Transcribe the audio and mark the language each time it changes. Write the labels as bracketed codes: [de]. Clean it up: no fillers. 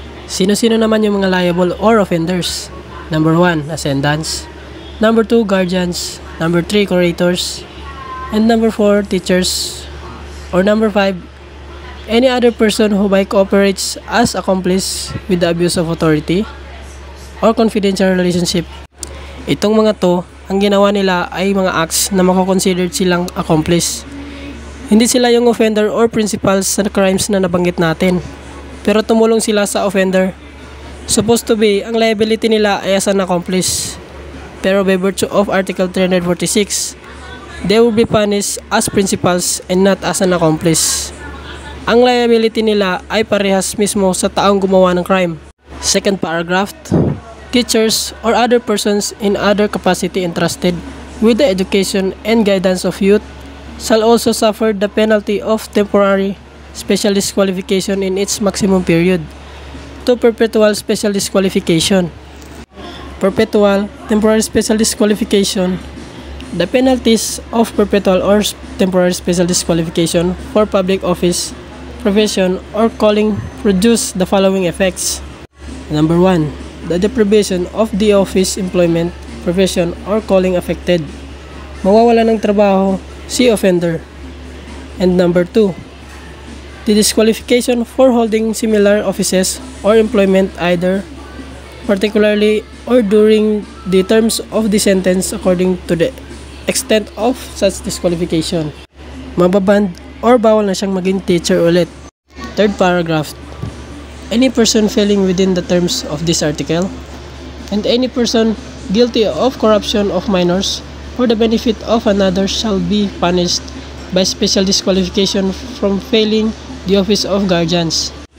[tl] Sino-sino naman yung mga liable or offenders? [en] Number 1, ascendants. Number 2, guardians. Number 3, curators. And number 4, teachers. Or number 5, any other person who by cooperates as accomplice with the abuse of authority or confidential relationship. [tl] Itong mga to, ang ginawa nila ay mga acts na mako-considered silang accomplice. Hindi sila yung offender or principals sa crimes na nabanggit natin, pero tumulong sila sa offender. [en] Supposed to be, [tl] ang liability nila ay as an accomplice. Pero [en] by virtue of Article 346, they will be punished as principals and not as an accomplice. [tl] Ang liability nila ay parehas mismo sa taong gumawa ng crime. [en] Second paragraph, teachers or other persons in other capacity entrusted with the education and guidance of youth shall also suffer the penalty of temporary special disqualification in its maximum period to perpetual special disqualification. Perpetual, temporary special disqualification. The penalties of perpetual or temporary special disqualification for public office, profession, or calling produce the following effects. Number 1, the deprivation of the office, employment, profession, or calling affected. [tl] mawawala ng trabaho si offender. [en] And number 2, the disqualification for holding similar offices or employment either particularly or during the terms of the sentence according to the extent of such disqualification. [tl] Mababand or bawal na siyang maging teacher ulit. [en] Third paragraph, any person failing within the terms of this article and any person guilty of corruption of minors for the benefit of another shall be punished by special disqualification from failing the office of guardians.